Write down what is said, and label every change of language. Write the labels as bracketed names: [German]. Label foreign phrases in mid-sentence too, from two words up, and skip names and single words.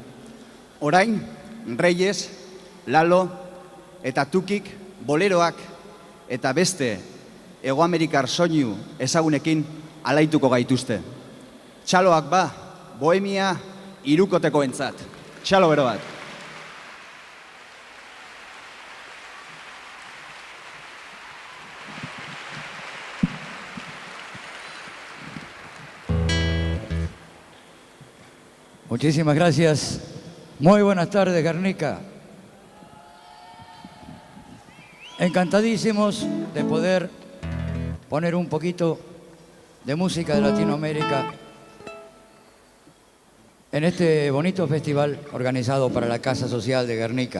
[Basque] Orain, Reyes, Lalo eta Tukik boleroak eta beste Hego Amerikar soinu ezagunekin alaituko gaituzte. Txaloak ba, Bohemia hirukoteko entzat. Txalo bero bat. [Spanish] Muchísimas gracias. Muy buenas tardes, Guernica. Encantadísimos de poder poner un poquito de música de Latinoamérica en este bonito festival organizado para la Casa Social de Guernica.